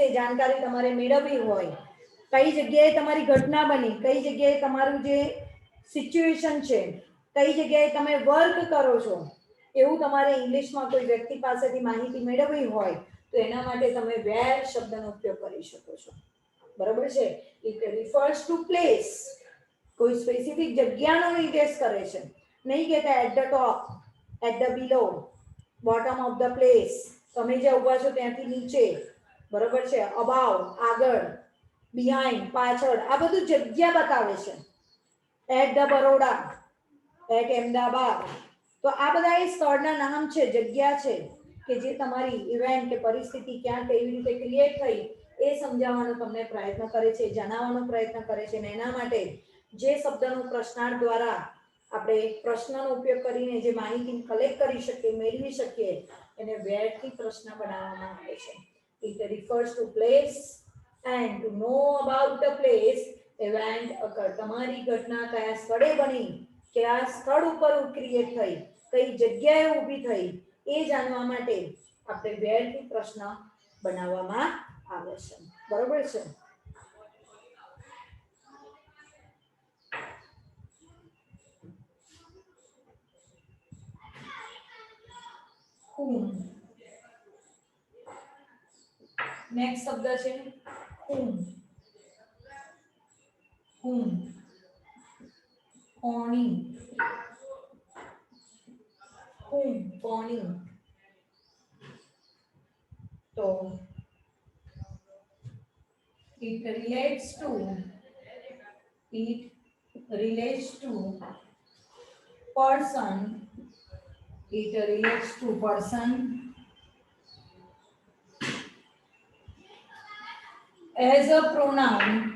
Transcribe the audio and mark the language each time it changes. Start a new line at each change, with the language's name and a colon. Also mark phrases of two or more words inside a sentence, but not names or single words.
Gujarati: જાણકારી તમારે મેળવવી હોય કઈ જગ્યાએ તમારી ઘટના બની કઈ જગ્યાએ તમારું જે સિચ્યુએશન છે કઈ જગ્યાએ તમે વર્ક કરો છો એવું તમારે ઇંગ્લિશમાં કોઈ વ્યક્તિ પાસેથી માહિતી મેળવવી હોય તો એના માટે તમે where શબ્દનો ઉપયોગ કરી શકો છો બરાબર છે
English: it refers to place
Gujarati: કોઈ સ્પેસિફિક જગ્યાનો નિર્દેશ કરે છે નહીં કહેતા
English: at the top at the below bottom of the place
Gujarati: તમે જે ઊભા છો ત્યાંથી નીચે બરાબર છે above આગળ behind પાછળ આ બધું જગ્યા બતાવે છે
English: at the
Gujarati: બરોડા at અમદાવાદ તો આ બધા એ સ્થળના નામ છે જગ્યા છે કે જે તમારી ઇવેન્ટ કે પરિસ્થિતિ ક્યાં કેવી રીતે ક્રિએટ થઈ એ સમજાવવાનો તમને પ્રયત્ન કરે છે જણાવવાનો પ્રયત્ન કરે છે અને એના માટે જે શબ્દનો પ્રશ્નાર્થ દ્વારા આપણે પ્રશ્નનો ઉપયોગ કરીને જે માહિતી કલેક્ટ કરી શકીએ મેળવી શકીએ એને where થી પ્રશ્ન બનાવવામાં આવે છે
English: it refers to place and to know about the place event occurred
Gujarati: તમારી ઘટના કયા સ્થળે બની કયા સ્થળ ઉપર ક્રિએટ થઈ કઈ જગ્યાએ ઊભી થઈ એ જાણવા માટે આપણે where થી પ્રશ્ન બનાવવામાં આવે છે બરોબર છે
English: whom next
Gujarati: શબ્દ છે
English: whom
Gujarati: કોની તો
English: it relates to person as a pronoun